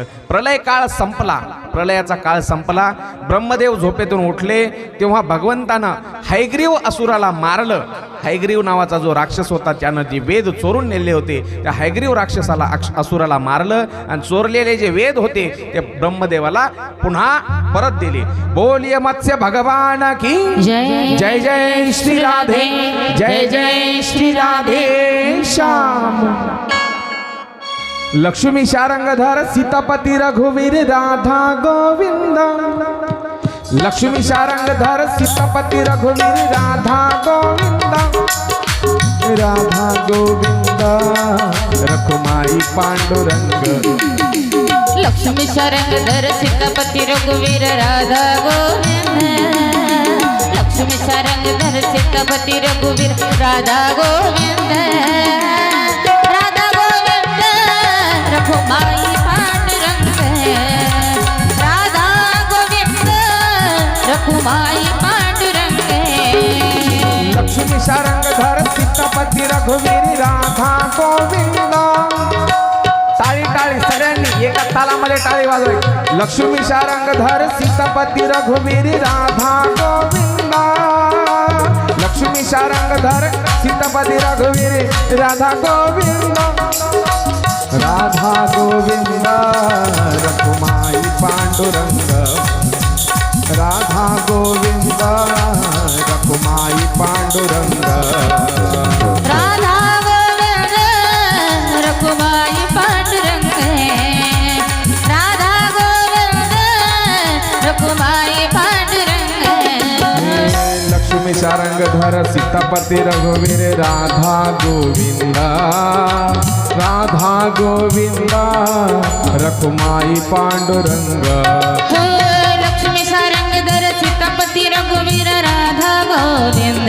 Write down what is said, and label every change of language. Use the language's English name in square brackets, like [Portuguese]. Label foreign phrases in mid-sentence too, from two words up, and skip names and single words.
[Marathi] प्रलय काळ संपला, प्रलयाचा काळ संपला. ब्रह्मदेव झोपेतून उठले तेव्हा भगवंतानं हैग्रीव असुराला मारलं. हैग्रीव नावाचा जो राक्षस होता, त्यानं जे वेद चोरून नेले होते, त्या हैग्रीव राक्षसाला, असुराला मारलं, आणि चोरलेले जे वेद होते ते ब्रह्मदेवाला पुन्हा परत दिले. [Hindi] बोलिये मत्स्य भगवान की जय. जय जय श्री राधे, जय जय श्री राधे श्याम. [Marathi] लक्ष्मी शारंगधर सीतापती रघुवीर राधा गोविंद. लक्ष्मी शारंगधर सीतापती रघुवीर राधा गोविंद. राधा गोविंद रखुमाई पांडुरंग. लक्ष्मी शारंगधर सीतापती रघुवीर राधा गोविंद. लक्ष्मी शारंगधर सीतापती रघुवीर राधा गोविंद. रखुमाई पांडुरंग. राधा गोविंद रखुमाई पांडुरंग. लक्ष्मी शारंगधर सीतापती रघुवीर राधा गोविंद. टाळी टाळी सगळ्यांनी एका तालामध्ये टाळी वाजवायची. लक्ष्मी शारंगधर सीतापती रघुवीर राधा गोविंद. लक्ष्मी शारंगधर सीतापती रघुवीर राधा गोविंद. राधा गोविंद रखुमाई पांडुरंग. राधा गोविंद रखुमाई पांडुरंग. राधा गोविंद रखुमाई पांडुरंग. राधा गोविंद रखुमाई पांडुरंग. लक्ष्मी शारंगधर सीतापती रघुवीर राधा गोविंद. राधा गोविंद रखुमाई पांडुरंग. लक्ष्मी शारंगधर सीतापती रघुवीर राधा गोविंद.